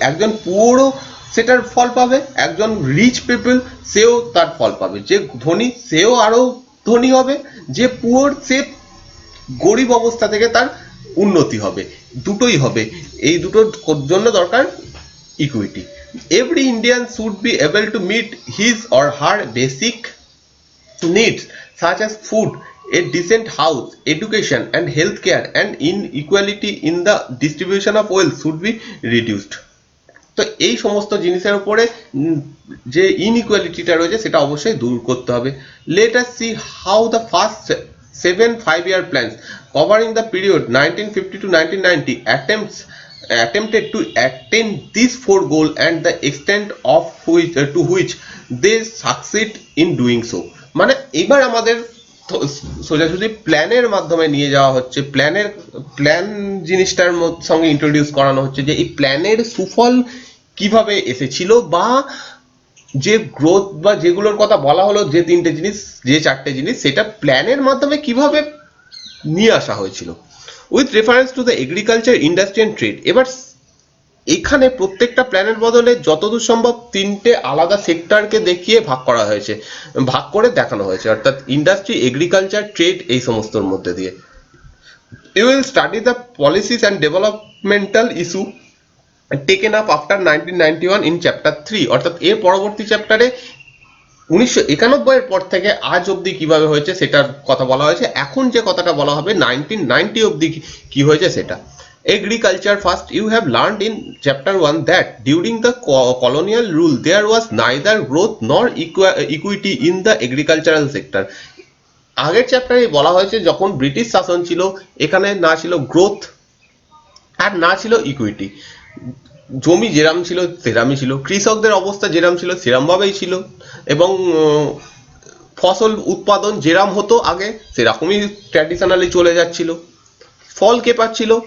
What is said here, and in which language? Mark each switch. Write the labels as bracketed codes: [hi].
[bn] একজন পুয়ারও সেটার ফল পাবে, একজন [en] rich people [bn] সেও তার ফল পাবে, যে ধনী সেও আরো ধনী হবে, যে পুয়ার সে গরিব অবস্থা থেকে তার উন্নতি হবে, দুটোই হবে। এই দুটোর জন্য দরকার equity. [en] Every Indian should be able to meet his or her basic needs such as food, a decent house, education and healthcare, and inequality in the distribution of wealth should be reduced. [bn] তো এই সমস্ত জিনিসের উপরে যে ইনইকুয়ালিটিটা রয়েছে সেটা অবশ্যই দূর করতে হবে। [en] Let us see how the first 7 5-year plans covering the period 1950 to 1990 attempted to attain these four goals and the extent of which to which they succeed in doing so। [bn] মানে এবার আমাদের সোজাসুজি প্ল্যানের মাধ্যমে নিয়ে যাওয়া হচ্ছে, প্ল্যান জিনিসটার সঙ্গে ইন্ট্রোডিউস করানো হচ্ছে যে এই প্ল্যানের সুফল কিভাবে এসেছিল, বা যে গ্রোথ বা যেগুলোর কথা বলা হলো, যে তিনটে জিনিস, যে চারটে জিনিস, সেটা প্ল্যানের মাধ্যমে কিভাবে নিয়ে আসা হয়েছিল। [en] With reference to the agriculture, industry and trade. [bn] এবার এখানে প্রত্যেকটা প্ল্যানের বদলে যতদূর সম্ভব তিনটে আলাদা সেক্টরকে দেখিয়ে ভাগ করা হয়েছে, ভাগ করে দেখানো হয়েছে, অর্থাৎ ইন্ডাস্ট্রি, এগ্রিকালচার, ট্রেড, এই সমস্তর মধ্যে দিয়ে। [en] You will study the policies and developmental issue taken up after 1991 in chapter 3। [bn] অর্থাৎ এর পরবর্তী চ্যাপ্টারে 1991 এর পর থেকে আজ অবধি কিভাবে হয়েছে সেটার কথা বলা হয়েছে। এখন যে কথাটা বলা হবে 1990 অবধি কি হয়েছে সেটা। [en] Agriculture first, you have learned in chapter 1 that during the colonial rule there was neither growth nor equity in the agricultural sector। [bn] আগের চ্যাপ্টারে বলা হয়েছে যখন ব্রিটিশ শাসন ছিল এখানে না ছিল গ্রোথ আর না ছিল ইকুইটি। জমি যেরাম ছিল সেরামই ছিল, কৃষকদের অবস্থা যেরাম ছিল সেরাম ভাবেই ছিল, এবং ফসল উৎপাদন যেরাম হতো আগে সেরকমই ট্র্যাডিশনালি চলে যাচ্ছিল। ফল কে পাচ্ছিল?